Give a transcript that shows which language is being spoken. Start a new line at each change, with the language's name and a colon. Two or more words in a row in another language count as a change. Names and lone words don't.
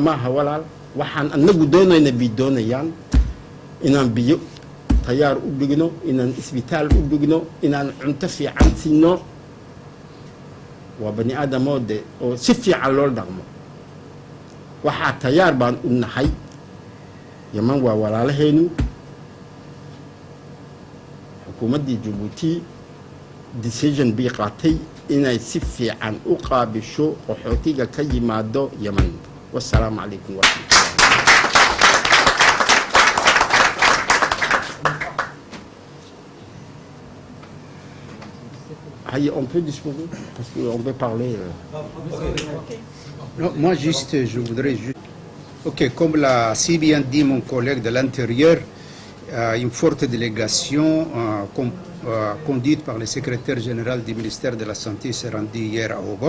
Somali: maaha walaal waxaan annagu doonayna bay doonayaan inaan biyo tayaar u dhigno inaan isbitaal u dhigno inaan cunto fiican siino waa bani aadamoo de oo si fiican loo dhaqmo waxaa tayaar baan u nahay Yemen waa walaalaheenu xukuumadda Djibouti decision bay qaatay inay si fiican u qaabisho qaxootiga ka yimaado Yemen
Arabic: السلام عليكم ورحمة الله
French: on peut disposer parce qu'on peut parler. Non, moi juste, je voudrais juste... Ok, comme l'a si bien dit mon collègue de l'Intérieur, une forte délégation conduite par le secrétaire général du ministère de la Santé s'est rendue hier à Obok.